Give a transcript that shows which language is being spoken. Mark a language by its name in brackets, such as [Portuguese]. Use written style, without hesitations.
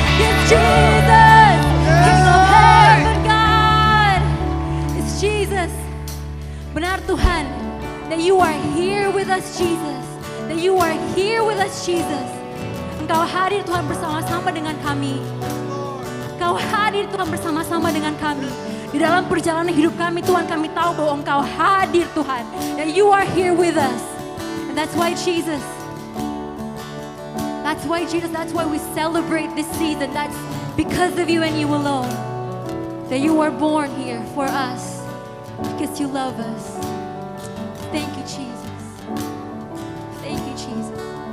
[English] It's Jesus, King of heaven, God. It's Jesus. [Indonesian] Benar Tuhan, [English] that you are here with us, Jesus. That you are here with us, Jesus. [Indonesian] Engkau hadir Tuhan bersama-sama dengan kami. Engkau hadir Tuhan bersama-sama dengan kami. Di dalam perjalanan hidup kami Tuhan, kami tahu bahwa Engkau hadir Tuhan. [English] That you are here with us. And that's why Jesus, that's why we celebrate this season. That's because of you and you alone. That you were born here for us. Because you love us. Thank you, Jesus. Thank you, Jesus.